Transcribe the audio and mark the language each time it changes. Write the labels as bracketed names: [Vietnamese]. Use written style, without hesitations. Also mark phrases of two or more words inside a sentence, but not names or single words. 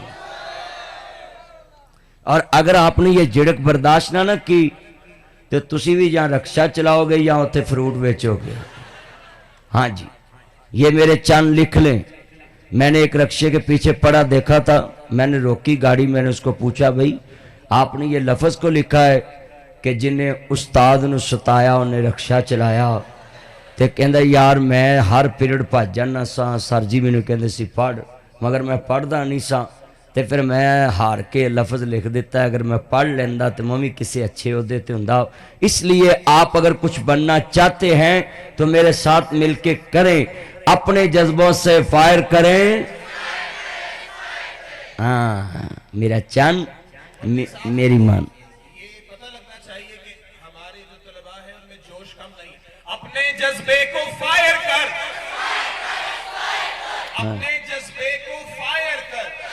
[Urdu] اور اگر آپ نے یہ جھڑک برداشت نہ کی تو تسی بھی جہاں رکشہ چلاؤ گے یا ہوتے فروٹ بیچو گے. ہاں جی یہ میرے چند لکھ لیں. میں نے ایک رکشے کے پیچھے پڑا دیکھا تھا, میں نے روکی گاڑی, میں نے اس کو پوچھا بھائی آپ نے یہ لفظ کو لکھا ہے کہ جنہیں استاد نے ستایا انہیں رکشہ چلایا. [Punjabi] تے کہندا یار میں ہر پیریڈ بھج جانا سا, سر جی مینوں کہندے سی پڑھ, مگر میں پڑھدا نہیں سا. تے پھر میں ہار کے لفظ لکھ دیتا ہے. اگر میں پڑھ لیندا تو میں بھی کسی اچھے عہدے تے ہوندا. [Urdu] اس لیے آپ اگر کچھ بننا چاہتے ہیں تو میرے ساتھ مل کے کریں, اپنے جذبوں سے فائر کریں. [Punjabi] ہاں میرا چند میری مان. [Urdu] اپنے جذبے کو فائر کر, اپنے جذبے کو فائر کر.